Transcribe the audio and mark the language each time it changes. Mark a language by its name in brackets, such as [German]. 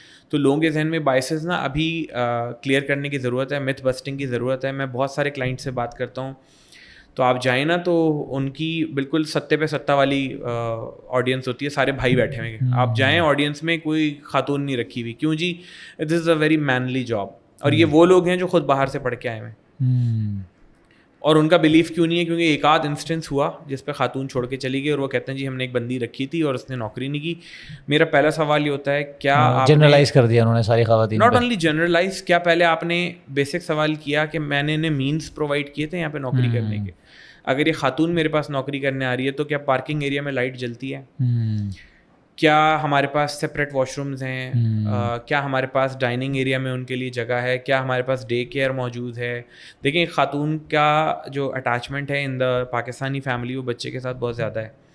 [Urdu] تو لوگوں کے ذہن میں بائسز نا ابھی کلیئر کرنے کی ضرورت ہے, متھ بسٹنگ کی ضرورت ہے. میں بہت سارے کلائنٹ سے بات کرتا ہوں, تو آپ جائیں نا تو ان کی بالکل ستے پہ ستا والی آڈینس ہوتی ہے, سارے بھائی بیٹھے ہوئے ہیں. آپ جائیں آڈینس میں کوئی خاتون نہیں رکھی ہوئی. کیوں جی؟ [English] This is a very menial job. [Urdu] اور یہ وہ لوگ ہیں جو خود باہر سے پڑھ کے آئے ہوئے ہیں. اور ان کا بلیف کیوں نہیں ہے؟ کیونکہ ایک آدھ انسٹنس ہوا جس پہ خاتون چھوڑ کے چلی گئی اور وہ کہتے ہیں جی ہم نے ایک بندی رکھی تھی اور اس نے نوکری نہیں کی. میرا پہلا سوال یہ ہوتا ہے کیا آپ جنرلائز کر دیا انہوں نے ساری خواتین؟ ناٹ اونلی جنرلائز, کیا پہلے آپ نے بیسک سوال کیا کہ میں نے انہیں مینس پرووائڈ کیے تھے یہاں پہ نوکری کرنے کے؟ اگر یہ خاتون میرے پاس نوکری کرنے آ رہی ہے تو کیا پارکنگ ایریا میں لائٹ جلتی ہے؟ کیا ہمارے پاس سپریٹ واش رومز ہیں؟ کیا ہمارے پاس ڈائننگ ایریا میں ان کے لیے جگہ ہے؟ کیا ہمارے پاس ڈے کیئر موجود ہے؟ دیکھیں خاتون کا جو اٹیچمنٹ ہے [English] in the Pakistani family [Urdu] وہ بچے کے ساتھ بہت زیادہ ہے.